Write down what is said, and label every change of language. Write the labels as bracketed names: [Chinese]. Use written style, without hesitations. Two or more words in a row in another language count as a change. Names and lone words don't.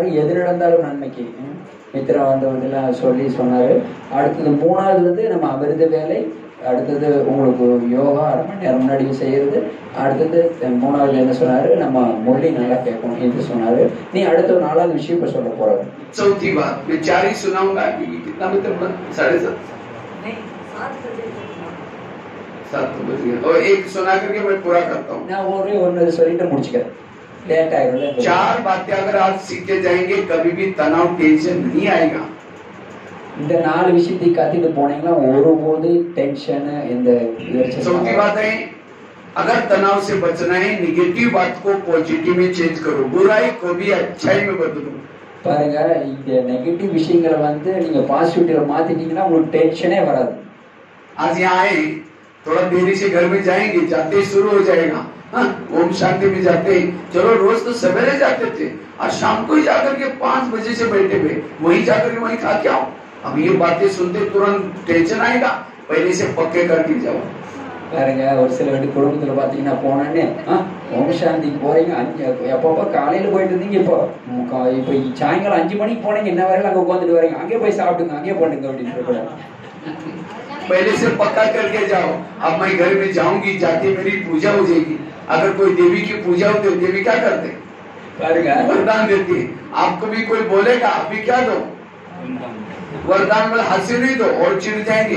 [Tamil] எது நடந்தாலும் நன்மைக்கு மித்திரம் வந்தவங்கெல்லாம் சொல்லி சொன்னார். அடுத்தது மூணாவது வந்து நம்ம அமிர்த வேலை, அடுத்தது உங்களுக்கு யோகா 1/2 மணி நேரம் முன்னாடி செய்யறது. அடுத்தது மூணாவது என்ன சொன்னாரு? நம்ம மொழி நல்லா கேட்கணும் என்று சொன்னாரு. நீ அடுத்த 4வது விஷயம் இப்ப சொல்ல போறாரு. [Hindi] चौथी बात मैं 4 ही सुनाऊंगा क्योंकि कितना मतलब 7:30 बज गया और एक सुना करके मैं पूरा करता हूँ। [Tamil] நான் ஒன்று சொல்லிட்டு முடிச்சுக்கிறேன், லேட் ஆயிடும். [Hindi] 4 बातें अगर आप सीखते जाएंगे कभी भी तनाव टेंशन नहीं आएगा। [Tamil] இந்த 4 விஷயத்தை கத்திட்டு போனீங்கன்னா ஒருபோது டென்ஷன் இந்த [Hindi] चौथी बात है, अगर तनाव से बचना है निगेटिव बात को पॉजिटिव में चेंज करो, बुराई को भी अच्छाई में बदलो। [Tamil] பாருங்க, இந்த நெகட்டிவ் விஷயங்களை வந்து நீங்க பாசிட்டிவ்ல மாத்திட்டீங்கன்னா உங்களுக்கு டென்ஷனே வராது. [Hindi] आज यहाँ आए, थोड़ा देरी से घर में जाएंगे, जाते ही शुरू हो जाएगा ओम शांति में जाते ही। चलो रोज तो सवेरे जाते थे, आज शाम को ही जाकर के 5 बजे से बैठे हुए वहीं जाकर के वहीं खा के आओ। अब ये बातें सुनते तुरंत टेंशन आएगा, पहले से पक्के करके जाओ। [Tamil] பாருங்க, ஒரு சில வீட்டு குடும்பத்துல பாத்தீங்கன்னா போனோடனே ஓம் சாந்திக்கு போறீங்க, எப்பப்போ காலையில போயிட்டு இருந்தீங்க, இப்போ சாயங்காலம் 5 மணிக்கு போனீங்க, என்ன வரையில அங்க உட்காந்துட்டு வரீங்க, அங்கே போய் சாப்பிடுங்க, அங்கே பண்ணுங்க அப்படின்னு சொல்லக்கூடாது. [Hindi] पहले से पक्का करके जाओ, अब मैं घर में जाऊंगी, जाके मेरी पूजा हो जाएगी। अगर कोई देवी की पूजा होती है, देवी क्या करते? वरदान देती है। आपको भी कोई बोलेगा अभी क्या दो? वरदान में हंसी नहीं दो और चिढ़ जाएंगे।